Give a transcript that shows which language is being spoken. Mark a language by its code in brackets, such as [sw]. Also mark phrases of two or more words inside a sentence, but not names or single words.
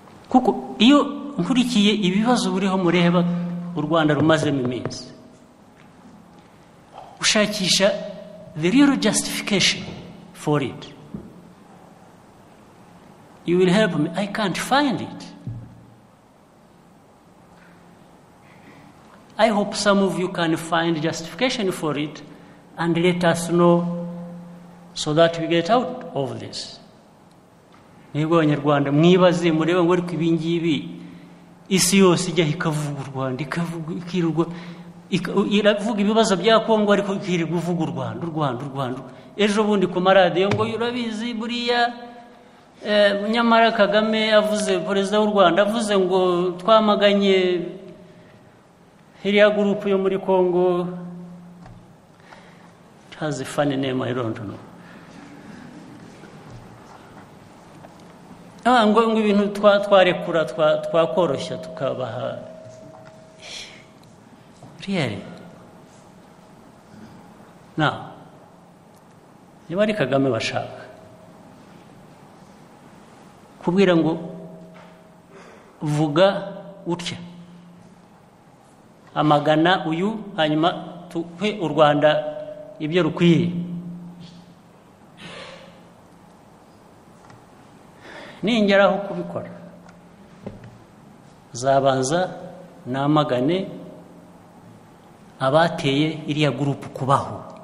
[rw] kuko iyo nkurikiye ibibazo buriho mureba u Rwanda rumazemo iminsi ushakisha [en] the real justification for it, you will help me. I can't find it. I hope some of you can find justification for it and let us know so that we get out of this. [rw] Nibwo Abanyarwanda mwibaze mureba ngo ariko ibingibi isi yose ijya ikavuga u Rwanda ikirwa iravuga ibibazo bya Kongo ariko ikirirwa uvuga u Rwanda. Ejo bundi ku maradiyo ngo urabizi buriya nyamara Kagame avuze, perezida w'u Rwanda avuze ngo twamaganye iriya gurupu yo muri Kongo. [en] It has a funny name, I don't know. [rw] Ngo ibintu twarekura twakoroshya tukabaha. [en] Really? Now, [rw] niba ari Kagame bashaka kubwira ngo vuga utya amagana uyu hanyuma tuhe u Rwanda ibyo rukwiye, ningeraho kubikora zabanza namagane abateye iriya gurupu kubaho.